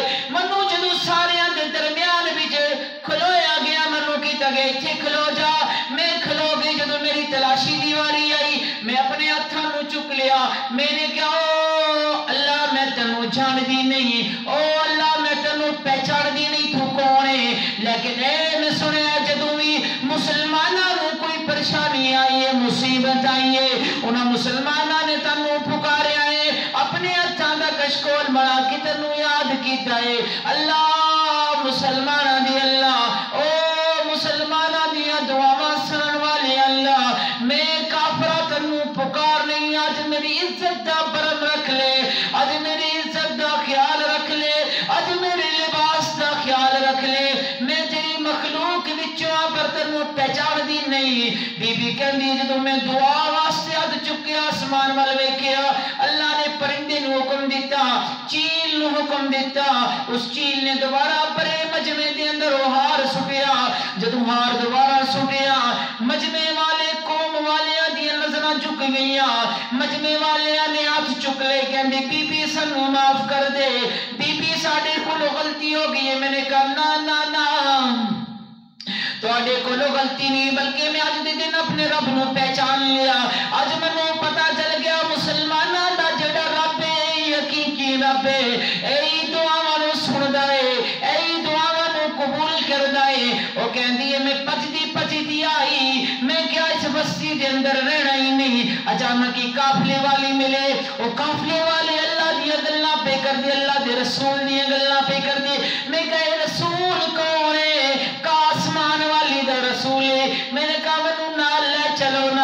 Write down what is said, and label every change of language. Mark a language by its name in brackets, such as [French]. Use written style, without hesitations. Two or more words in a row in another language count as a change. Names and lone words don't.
[Punjabi] منو جدوں ساریاں دے درمیان وچ کھلویا گیا، منو کیتا گیا ایتھے کھلو جا، میں کھلو گئی، جدوں میری تلاشی دی واری آئی میں اپنے ہتھاں نو چک لیا، میں نے کہا او اللہ جان دی نہیں، او اللہ میں تینوں پہچان دی نہیں تو کون ہے، لیکن اے میں سنیا جدوں بھی مسلمانوں کو کوئی پریشانی آئی ہے، مصیبت آئی ہے، انہاں مسلمانوں نے تینوں پکاریا ہے، اپنے ہتھاں دا کشکول بنا کے تینوں یاد کیتا ہے۔ اللہ مسلمانوں دی اللہ، او مسلمانوں دیا دعاواں سنن والے اللہ، میں کافرہ تینوں پکار نہیں، آج میری عزت دا برم رکھ لے، آج میری عزت دا خیال رکھ لے، آج میرے لباس دا خیال رکھ لے، میں تیری مخلوق وچوں پر تینوں پہچان دی نہیں۔ بی بی کہندی جدوں میں دعا واسطے ہاتھ چکیا آسمان ول ویکھیا، اللہ نے پرندے نو حکم دیتا، چیل نو حکم دیتا، اس چیل نے دوبارہ بڑے مجمع دے اندر وہ ہار سٹیا، جدوں ہار دوبارہ سٹیا مجمع والے قوم والیاں دی نظراں جھک گئیاں، مجمع والیاں نے ہاتھ چک لے کہندی بی بی سانو معاف کر دے، بی بی ساڈے کولوں غلطی ہو گئی ہے۔ میں نے کہا نا نا نا تواڈے کولوں غلطی نہیں، بلکہ میں اج دے دن اپنے رب نو پہچان لیا، اج مینوں پتہ چل گیا مسلماناں دا جڑا رب ہے حقیقی رب ہے، اے دعاواں نو سندا ہے، اے دعاواں نو قبول کردا ہے۔ او کہندی ہے میں پجدی آئی، میں کیا اس بستی دے اندر رہنا ہی نہیں، اچانک ہی قافلے والی ملے، او قافلے والے اللہ دی گلاں پہ کر دے، اللہ دے رسول دی گلاں پہ کر دے، میں کہے رسول کون ہے؟ کا آسمان والی دا رسول ہے۔ میں نے کہا منوں نال لے چلو نا۔